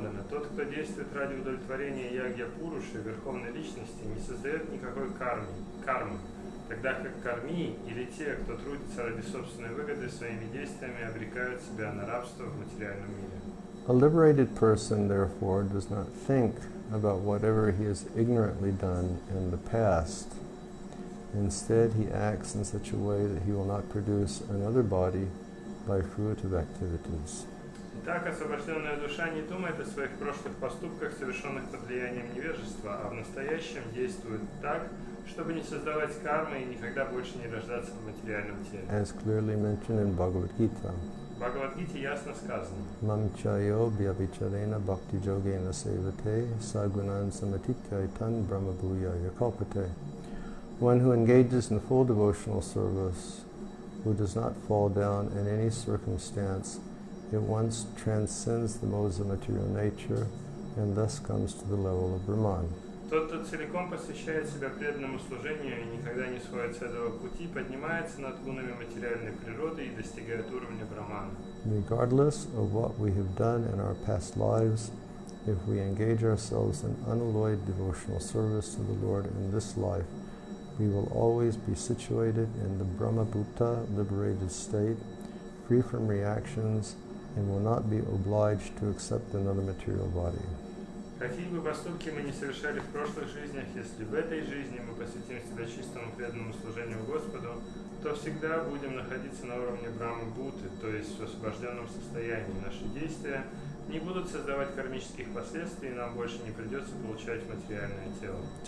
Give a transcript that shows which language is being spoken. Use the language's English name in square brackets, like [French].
[Russian] Тот, кто действует ради удовлетворения ягья Пуруши, Верховной Личности, не создает никакой кармы, тогда как карми или те, кто трудится ради собственной выгоды, своими действиями обрекают себя на рабство в материальном мире. [English] A liberated person, therefore, does not think about whatever he has ignorantly done in the past. Instead, he acts in such a way that he will not produce another body by fruitive activities. [Russian] Итак, освобожденная душа не думает о своих прошлых поступках, совершенных под влиянием невежества, а в настоящем действует так, чтобы не создавать кармы и никогда больше не рождаться в материальном теле. [English] As clearly mentioned in Bhagavad-gita. [Russian] В Бхагавад-гите ясно сказано. [Sanskrit] Mamchayo vyabhicharena bhakti-yogena sevate sagunan samatitya brahma bhuyaya kalpate. [English] One who engages in full devotional service, who does not fall down in any circumstance, at once transcends the modes of material nature and thus comes to the level of Brahman. [Russian] Тот, кто целиком посвящает себя преданному служению и никогда не сходит с этого пути, поднимается над гунами материальной природы и достигает уровня Брахмана. [English] Regardless of what we have done in our past lives, if we engage ourselves in unalloyed devotional service to the Lord in this life, we will always be situated in the Brahma-bhuta, liberated state, free from reactions, and will not be obliged to accept another material body. [Russian] Какие бы поступки мы ни совершали в прошлых жизнях, если в этой жизни мы посвятим себя чистому преданному служению Господу, то всегда будем находиться на уровне Брахма-бхуты, то есть в освобожденном состоянии. Наши действия не будут создавать кармических последствий, и нам больше не придется получать материальное тело.